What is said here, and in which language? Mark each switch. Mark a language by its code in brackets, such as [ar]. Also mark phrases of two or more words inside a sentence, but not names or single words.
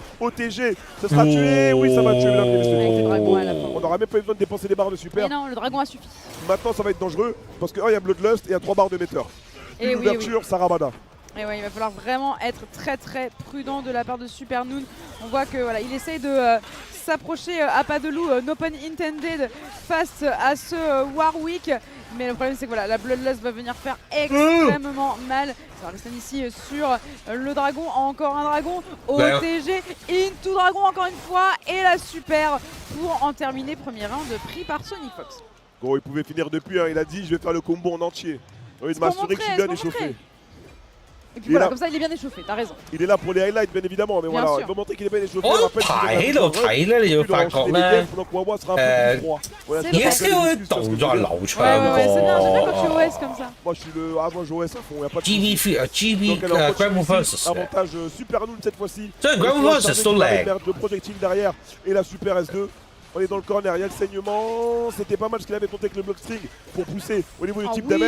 [fr] OTG, ça sera tué, oui ça va tuer mesdames et messieurs. On n'aura même pas eu besoin de dépenser des barres de super. Mais non, le dragon a suffi. Maintenant ça va être dangereux parce que il y a Bloodlust et il y a 3 barres de metteur. Une ouverture, Sarabada. Et ouais, il va falloir vraiment être très prudent de la part de Super Noob. On voit que voilà, il essaye de s'approcher à pas de loup, [en] no pun intended, face à ce Warwick. [fr] Mais le problème c'est que voilà, la Bloodlust va venir faire extrêmement mal. Ça va rester ici sur le dragon, encore un dragon, OTG, into dragon encore une fois, et la super pour en terminer premier round pris par Sonic Fox. Gros, il pouvait finir depuis, hein. Il a dit je vais faire le combo en entier. Il m'a assuré que je suis bien échauffé. Et puis voilà, comme ça il est bien échauffé, t'as raison. Il est là pour les highlights bien évidemment, mais voilà, il va montrer qu'il est bien échauffé. [yue] Oh,睇咧，你要發覺咧，EXO 啲動作流暢 [fr] 過。OS comme ça. Moi je suis le moi je OS à fond, il n'y a pas de GB Grand Versus. Avantage Super Noob cette fois-ci. [yue] Grand Versus 都靚。 [fr] Le projectile derrière et la Super S2. On est dans le corner, il y a le saignement. C'était pas mal ce qu'il avait tenté avec le [en] block string [fr] pour pousser au niveau du [en] type damage.